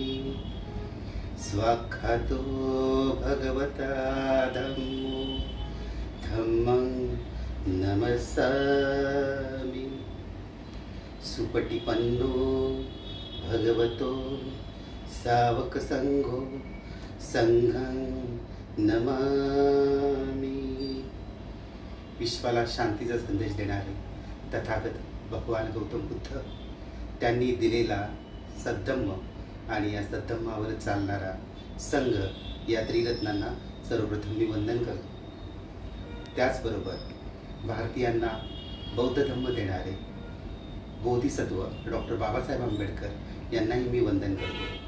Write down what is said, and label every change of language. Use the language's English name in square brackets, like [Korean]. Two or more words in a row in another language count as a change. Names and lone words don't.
[Pali] स्वाख्यातो भगवता धम्मो धम्मं नमस्सामि। सुपटिपन्नो भगवतो सावक संघो संघं नमामि। [Marathi] विश्वाला शांतीचा संदेश देणारे तथागत भगवान गौतम बुद्ध त्यांनी दिलेला सद्धम्म आणि या सद्धम्मावर चालणारा संघ या त्रिरत्नांना सर्वप्रथम मी वंदन करतो। त्याचबरोबर भारतीयांना बौद्ध धम्म देणारे बोधिसत्व डॉक्टर बाबासाहेब आंबेडकर यांनाही मी वंदन करतो।